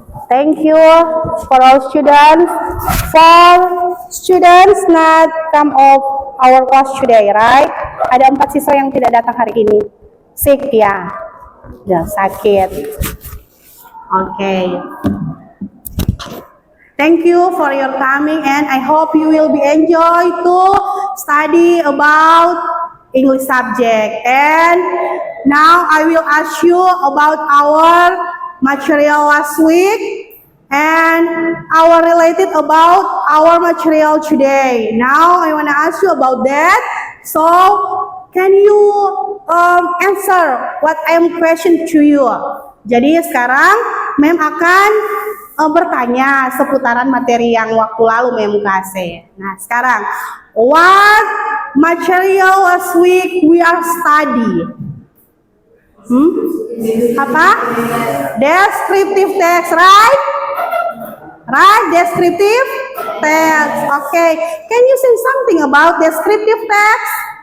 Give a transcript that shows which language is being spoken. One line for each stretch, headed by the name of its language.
English: Thank you for all students. For students not come of our class today, right?
Indonesian: Ada 4 siswa yang tidak datang hari ini.
English: Sick
Indonesian: ya. Ya, sakit. Okay.
English: Thank you for your coming and I hope you will be enjoy to study about English subject. And now I will ask you about our material last week and our related about our material today. Now I want to ask you about that. So can you answer what I am question to you?
Indonesian: Jadi sekarang Mem akan bertanya seputaran materi yang waktu lalu Mem kasih. Nah sekarang,
English: what material last week we are study?
Indonesian: Apa?
English: Descriptive text, right? Right, descriptive text. Okay, can you say something about descriptive text?